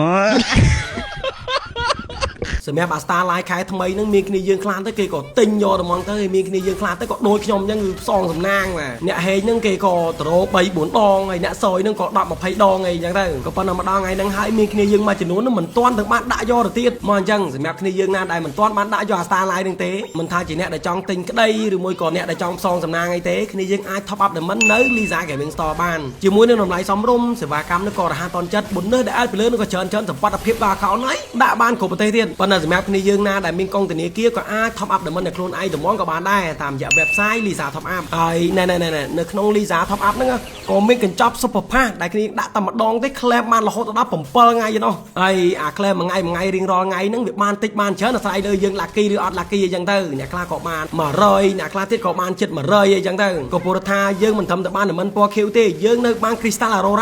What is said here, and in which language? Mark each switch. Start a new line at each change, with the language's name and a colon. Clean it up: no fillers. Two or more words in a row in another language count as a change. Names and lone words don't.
Khmer: សម្រាប់អា Star Line ខែថ្មីហ្នឹងមានគ្នាយើងខ្លាំងទៅគេក៏ទិញយកតែហ្មងទៅហើយមានគ្នាយើងខ្លាំងទៅក៏ដូចខ្ញុំអញ្ចឹងគឺផ្សងសំណាងបាទអ្នកហេងហ្នឹងគេក៏ត្រោ3 4ដងហើយអ្នកសយហ្នឹងក៏10 20ដងអីអញ្ចឹងទៅក៏ប៉ុន្តែម្ដងថ្ងៃហ្នឹងហើយមានគ្នាយើងមួយចំនួនហ្នឹងមិនទាន់ទៅបានដាក់យកទៅទៀតមកអញ្ចឹងសម្រាប់គ្នាយើងណាដែលមិនទាន់បានដាក់យកអា Star Line ហ្នឹងទេមិនថាជាអ្នកដែលចង់ទិញក្តីឬមួយក៏អ្នកដែលចង់ផ្សងសំណាងអីទេគ្នាយើងអាច
English: top up diamond
Khmer: នៅ Lisa Gaming Store បានជាមួយនឹងតម្លៃសមរម្យសេវាកម្មនឹងក៏រហ័សទាន់ចិត្ត bonus ដែលពីលើនឹងក៏ច្រើនសម្បត្តិភាពដល់ account ហើយដាក់បានគ្រប់ប្រទេសទៀតប៉ុន្តែសម្រាប់គ្នាយើងណាដែលមានកងធនាគារក៏អាច
English: top up diamond
Khmer: នៅខ្លួនឯងត្មងក៏បានដែរតាមរយៈ website Lisa Top Up ហើយនៅក្នុង Lisa Top Up ហ្នឹងក៏មានកញ្ចប់
English: super pass
Khmer: ដែលគ្នាដាក់តែម្ដងទេ claim បានរហូតដល់7ថ្ងៃឯណោះហើយអា claim មួយថ្ងៃរៀងរាល់ថ្ងៃហ្នឹងវាបានតិចបានច្រើនអាស្រ័យលើយើង lucky ឬអត់ lucky អញ្ចឹងទៅអ្នកខ្លះក៏បាន100អ្នកខ្លះទៀតក៏បានជិត100អីចឹងទៅក៏ព្រោះថាយើងមិនត្រឹមតែបាន diamond ពណ៌ខៀវទេយើងនៅបាន
English: crystal aurora